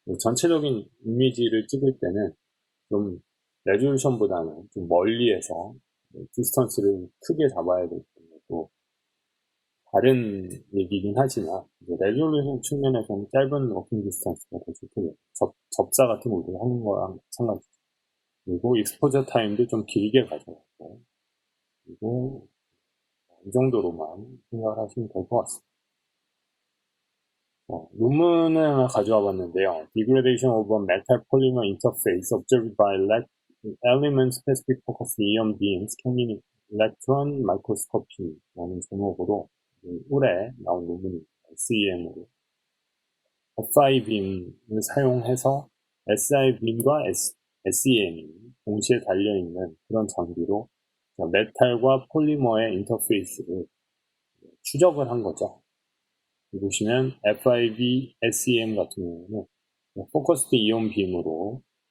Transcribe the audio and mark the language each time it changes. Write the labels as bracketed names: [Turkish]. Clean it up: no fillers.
[Korean] 전체적인 이미지를 찍을 때는 좀 레졸루션보다는 좀 멀리에서 디스턴스를 크게 잡아야 되기 때문에 또 다른 얘기긴 하지만 레졸루션 측면에서는 짧은 워킹 디스턴스가 더 좋고, 접사 같은 것도 하는 거랑 마찬가지죠. 그리고 익스포저 타임도 좀 길게 가져가고, 그리고 이 정도로만 생각을 하시면 될 것 같습니다. 논문을 하나 가져와 봤는데요. [English] Degradation of a metal polymer interface observed by element specific focus ion beam scanning electron microscopy [Korean] 라는 제목으로 올해 나온 논문입니다. SEM으로 FI 빔을 사용해서 SI 빔과 SEM이 동시에 달려있는 그런 장비로 메탈과 폴리머의 인터페이스를 추적을 한 거죠. 보시면 FIB SEM 같은 경우는 포커스드 이온 빔으로